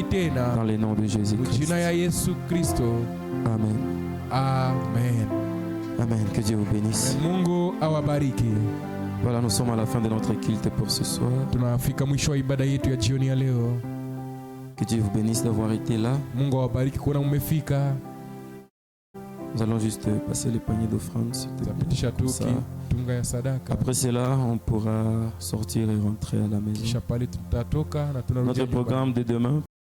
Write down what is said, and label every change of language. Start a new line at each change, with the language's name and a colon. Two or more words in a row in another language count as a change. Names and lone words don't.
French: Dans
Swahili: tena
French: le nom de Jésus-Christ.
Swahili: jina ya Yesu Kristo,
French: Amen.
Swahili: amen.
French: Amen. Que Dieu vous bénisse.
Swahili: Mungu awabariki.
French: Voilà, nous sommes à la fin de notre culte pour ce soir.
Swahili: Tunafika mwisho wa ibada yetu ya jioni ya leo.
French: Que Dieu vous bénisse d'avoir été là.
Swahili: Mungu awabariki kuona mmefika.
French: Nous allons juste passer les paniers d'offrande. s'il te plaît.
Swahili: Tapitisha tu
French: Comme ça.
Swahili: tunga ya sadaka,
French: Après cela, on pourra sortir et rentrer à la maison.
Swahili: kisha pale tutatoka na tunarudi
French: Notre
Swahili: nyumbani.
French: programme de demain